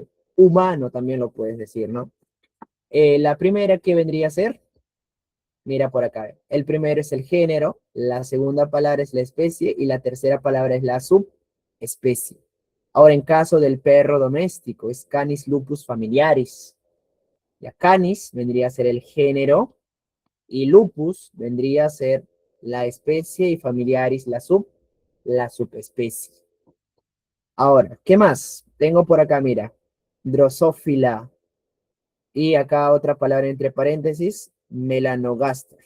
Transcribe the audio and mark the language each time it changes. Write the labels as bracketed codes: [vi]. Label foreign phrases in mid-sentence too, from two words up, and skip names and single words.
[es] Humano también lo puedes decir, ¿no? La primera que vendría a ser, mira por acá. El primero es el género, la segunda palabra es la especie y la tercera palabra es la subespecie. Ahora, en caso del perro doméstico, es Canis lupus familiaris. Ya Canis vendría a ser el género, Y lupus vendría a ser la especie y familiaris la subespecie. Ahora, ¿qué más? Tengo por acá, mira, Drosophila. Y acá otra palabra entre paréntesis, Melanogaster.